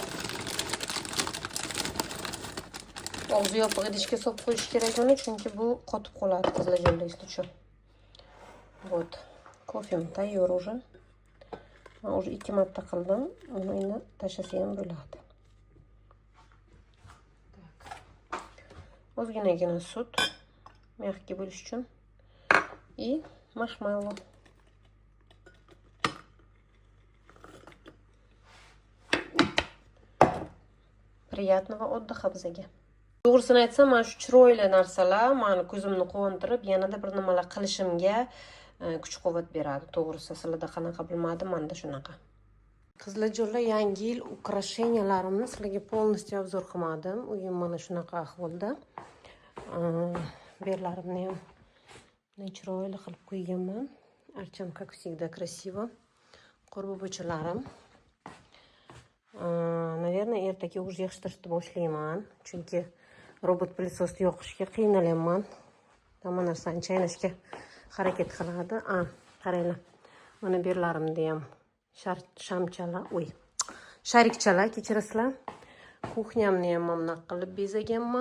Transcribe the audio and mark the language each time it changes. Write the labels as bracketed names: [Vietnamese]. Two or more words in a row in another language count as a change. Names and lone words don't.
[Uzbek] Og'zi yopiq idishga solib qo'yish kerak uni, chunki bu qotib qoladi qizlarjonlar uchun. Вот. Kofem tayyor уже. Men уже 2 marta qildim. Uni endi tashlasa ham bo'ladi. Ozginagina sut, mягкий bo'lish uchun. [Russian] И marshmallow. Приятного отдыха bizga. [Uzbek] To'g'risini aytsam, mana shu chiroyli narsalar meni ko'zimni quvontirib, yanada bir nimalar qilishimga kuch-quvvat beradi. To'g'risi, sizlarda qanaqa bilmadim, menda shunaqa. Qizlarjonlar, yangi yil ukrashenialarimni sizlarga полностью obzor qilmadim. Uyim mana shunaqa ahvolda. Berlarimni ham chiroyli qilib qo'yganman. [Russian] Archam как всегда красиво. Qo'rbobochalarim. [Uzbek] Наверное, ertaga уже yig'ishtirishni boshlayman, chunki robot pылесосni yoqishga qiynalyapman. Hamma narsani chaynashga harakat qiladi. Qaranglar. Mana berlarimda ham shamchalar, sharikchalar, kechirasizlar. Kuxnyamni ham mana qilib bezaganman.